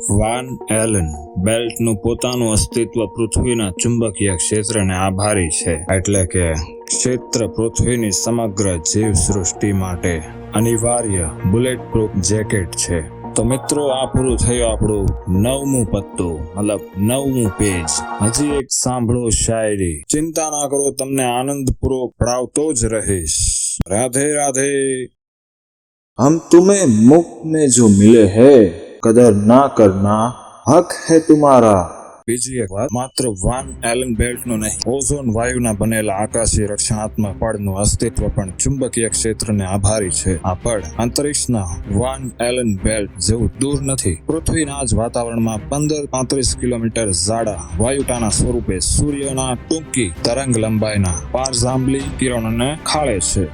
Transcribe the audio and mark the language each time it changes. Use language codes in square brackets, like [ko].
[gu] Van Allan બેલ્ટનું પોતાનું અસ્તિત્વ પૃથ્વીના ચુંબકીય ક્ષેત્રને આભારી છે, એટલે કે ક્ષેત્ર પૃથ્વીની સમગ્ર જીવ સૃષ્ટિ માટે અનિવાર્ય બુલેટ પ્રૂફ જેકેટ છે. તો મિત્રો, આ પૂરું થયું આપણું 9મું પત્તું, મતલબ 9મું પેજ. હજી એક સાંભળો શાયરી. ચિંતા ના કરો, તમને આનંદપૂર્વક પढ़ावतो જ રહીશ. [hi] राधे राधे. हम तुम्हें मुफ्त में जो मिले हैं कदर ना करना हक है तुम्हारा. [gu] બીજી એક વાત, માત્ર વાન એલન બેલ્ટનું નહીં, ઓઝોન વાયુના બનેલા આકાશી રક્ષણાત્મક પડનું અસ્તિત્વ પણ ચુંબકીય ક્ષેત્રને આભારી છે. આ પડ અંતરિક્ષના વાન એલન બેલ્ટ જેવું દૂર નથી. પૃથ્વીના જ વાતાવરણમાં 15-35 કિલોમીટર જાડા વાયુટાના સ્વરૂપે સૂર્યના ટૂંકી તરંગ લંબાઈના પારજાંબલી કિરણોને ખાળે છે.